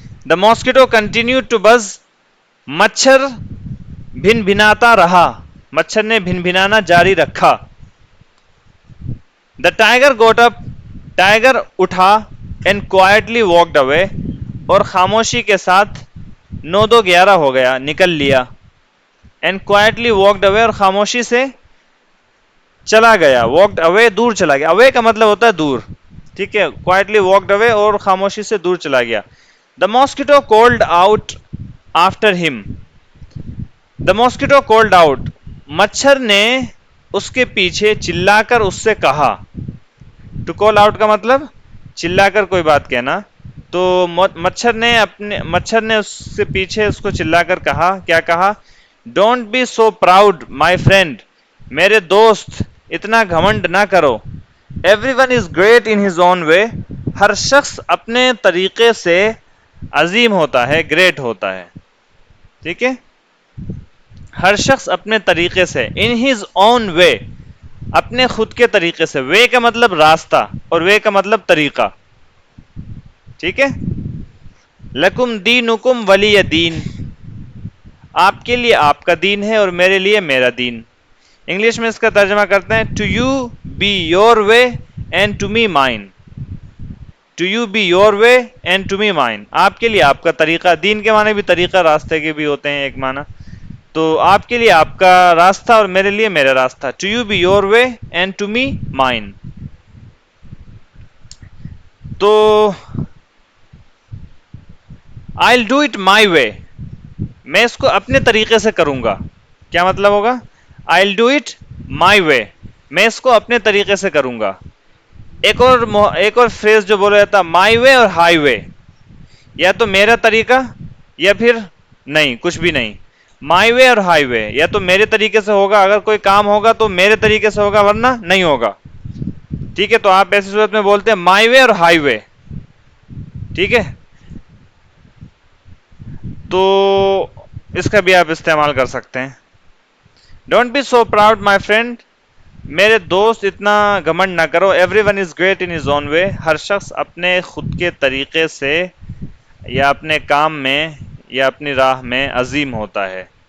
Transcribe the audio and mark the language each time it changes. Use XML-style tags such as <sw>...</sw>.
<en>The mosquito continued to buzz.</en> <ur>مچھر بھن بھناتا رہا، مچھر نے بھن بھنانا جاری رکھا.</ur> <en>The tiger got up.</en> <ur>Tiger اٹھا</ur> <en>and quietly walked away.</en> <ur>اور خاموشی کے ساتھ 9-2-11 ہو گیا، نکل لیا.</ur> <en>and quietly walked away.</en> <ur>اور خاموشی سے چلا گیا.</ur> <en>walked away</en> <ur>دور چلا گیا. away کا مطلب ہوتا ہے دور. ٹھیک ہے.</ur> <en>quietly walked away</en> <ur>اور خاموشی سے دور چلا گیا.</ur> <en>The mosquito called out after him. The mosquito called out.</en> <ur>مچھر نے اس کے پیچھے چلا کر اس سے کہا.</ur> <en>To call out</en> <ur>کا مطلب چلا کر کوئی بات کہنا. تو مچھر نے اس سے پیچھے اس کو چلا کر کہا. کیا کہا؟</ur> <en>Don't be so proud my friend.</en> <ur>میرے دوست اتنا گھمنڈ نہ کرو.</ur> <en>Everyone is great in his own way.</en> <ur>ہر شخص اپنے طریقے سے عظیم ہوتا ہے، گریٹ ہوتا ہے. ٹھیک ہے. ہر شخص اپنے طریقے سے</ur> <en>in his own way</en> <ur>اپنے خود کے طریقے سے. way کا مطلب راستہ اور way کا مطلب طریقہ. ٹھیک ہے.</ur> <ar>لکم دینکم ولی دین.</ar> <ur>آپ کے لیے آپ کا دین ہے اور میرے لیے میرا دین. انگلش میں اس کا ترجمہ کرتے ہیں</ur> <en>to you be your way and to me mine. to you be your way and to me mine.</en> <ur>آپ کے لیے آپ کا طریقہ. دین کے معنی بھی طریقہ راستے کے بھی ہوتے ہیں ایک معنی. تو آپ کے لیے آپ کا راستہ اور میرے لیے میرا راستہ.</ur> <en>to you be your way and to me mine. تو I'll do it my way.</en> <ur>میں اس کو اپنے طریقے سے کروں گا. کیا مطلب ہوگا؟</ur> <en>I'll do it my way.</en> <ur>میں اس کو اپنے طریقے سے کروں گا. ایک اور فریز جو بولا جاتا</ur> <en>my way</en> <ur>اور ہائی وے. یا تو میرا طریقہ یا پھر نہیں، کچھ بھی نہیں.</ur> <en>my way</en> <ur>اور ہائی وے، یا تو میرے طریقے سے ہوگا، اگر کوئی کام ہوگا تو میرے طریقے سے ہوگا ورنہ نہیں ہوگا. ٹھیک ہے. تو آپ ایسی صورت میں بولتے ہیں</ur> <en>my way</en> <ur>اور ہائی وے. ٹھیک ہے. تو اس کا بھی آپ استعمال کر سکتے ہیں.</ur> <en>Don't be so proud my friend.</en> <ur>میرے دوست اتنا گھمنڈ نہ کرو.</ur> <en>Everyone is great in his own way.</en> <ur>ہر شخص اپنے خود کے طریقے سے یا اپنے کام میں یا اپنی راہ میں عظیم ہوتا ہے.</ur>